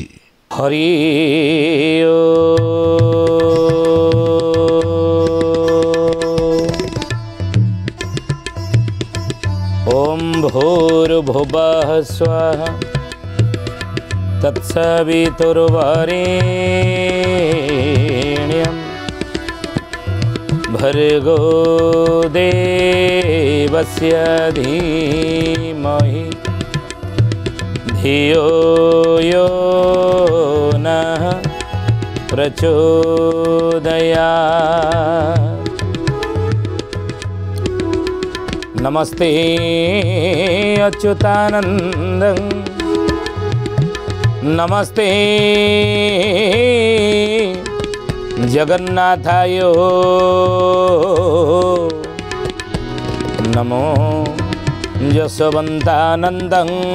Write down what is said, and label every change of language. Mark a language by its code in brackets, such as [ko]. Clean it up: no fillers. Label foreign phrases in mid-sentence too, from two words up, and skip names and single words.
[sa] ହରି ଓಂ ଭୂର୍ଭୁବଃ ସ୍ୱଃ ତତ୍ସବିତୁର୍ବରେଣ୍ୟଂ ଭର୍ଗୋ ଦେବସ୍ୟ ଧୀମହି धियो यो नः प्रचोदयात्। नमस्ते अच्युतानन्दं नमस्ते जगन्नाथाय नमो यशवन्तानन्दं